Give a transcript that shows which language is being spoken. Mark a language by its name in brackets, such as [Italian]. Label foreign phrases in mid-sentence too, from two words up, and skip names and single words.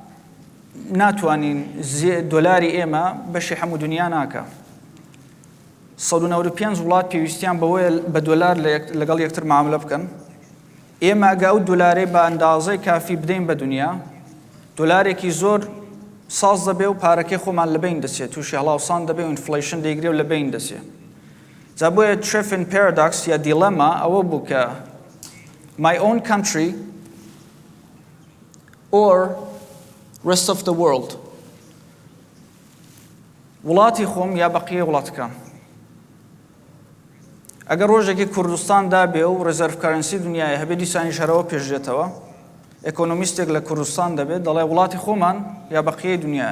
[Central Kurdish] ناتوانین دۆلاری ئێمە بەشی هەموو دنیا ناکە 195 وڵات پێویستیان بەوەیە بە دۆلار لەگەڵ یەکتر معاملە بکەن. ئێمە ئەگە ئەو دۆلارێ بە ئەندازەی کافی بدەین بە دنیا، دۆلارێکی زۆر ساز دەبێ و پارەکەی خۆمان لەبین دەچێت، تووشی هەڵاوسان دەبێ و ئینفلیشن دەیگرێ و لەبین دەچێت. جا بۆیە تریفن پارادۆکس یا دیلەما ئەوە بوو کە [English] my own country or rest of the world، [Central Kurdish] وڵاتی خۆم یا بەقیە وڵاتەکان. ئەگەر ڕۆژێکی کوردستان دابێ و [English] reserve currency [Central Kurdish] دنیای هەبێ دیسانی شەرەوە پێشدێتەوە، ئێکۆنۆمیستێک لە کوردستان دەبێت دەڵێ وڵاتی خۆمان یا بەقیەی دنیایە.